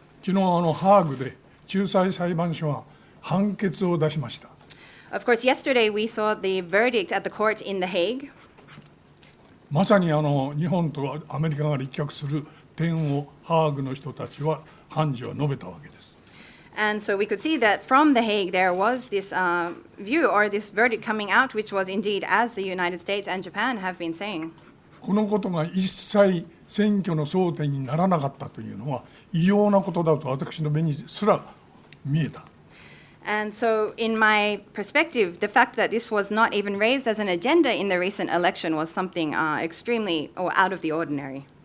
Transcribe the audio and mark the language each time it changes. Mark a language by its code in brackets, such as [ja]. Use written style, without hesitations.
[ja] 昨日ハーグで仲裁裁判所は判決を出しました。 [en] Of course, yesterday we saw the verdict at the court in The Hague. [ja] まさに日本とアメリカが立脚する点をハーグの人たちは判事は述べたわけです。 [en] And so we could see that from The Hague there was this view or this verdict coming out, which was indeed as the United States and Japan have been saying. [ja] このことが一切選挙の争点にならなかったというのは異様なことだと私の目にすら見えた。 [en] And so in my perspective, the fact that this was not even raised as an agenda in the recent election was something extremely out of the ordinary.